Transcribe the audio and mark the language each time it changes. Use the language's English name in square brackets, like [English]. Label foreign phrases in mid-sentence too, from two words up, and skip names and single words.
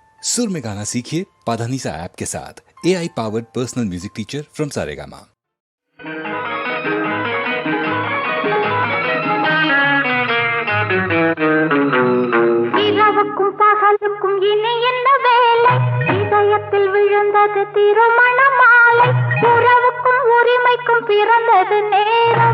[Hindi] सुर में गाना सीखिए पाधानीसा ऐप के साथ। [English] AI powered personal music teacher from [Hindi] सारेगामा। [Tamil] இரவுக்கும் பகலுக்கும் இனி என்ன வேலை? இதயத்தில் விழுந்தது திருமண மாலை. உறவுக்கும் உரிமைக்கும் பிறந்தது நேரம்.